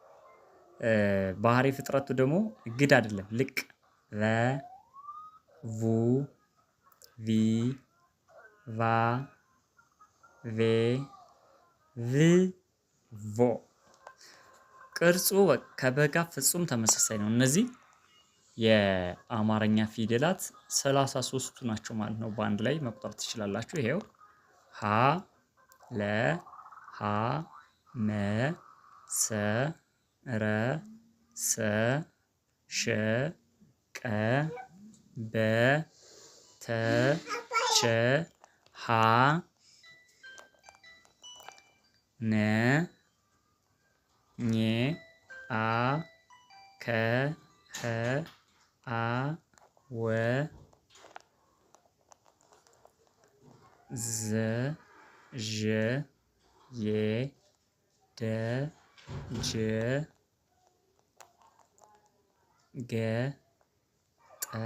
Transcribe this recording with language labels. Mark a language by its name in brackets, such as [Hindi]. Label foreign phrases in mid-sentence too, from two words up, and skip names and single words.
[Amharic] ቨ ባህሪ ፍጥረቱ ደግሞ ግድ አይደለም ልቅ ቨ ቡ ቪ ቫ ቬ ቭ ቮ ቅርጹ ከበጋ ፍጹም ተመሳሳይ ነው። እነዚህ የአማርኛ ፊደላት 33ቱ ናቸው ማለት ነው። በአንድ ላይ መቁጠር ትችላላችሁ። ይሄው ሀ ለ ሀ መ ሰ ረ ሰ ሸ ቀ በ ተ ቸ ሀ ነ ኘ አ ከ ኸ አ ወ ዘ ዠ የ ደ ጀ ገ ጠ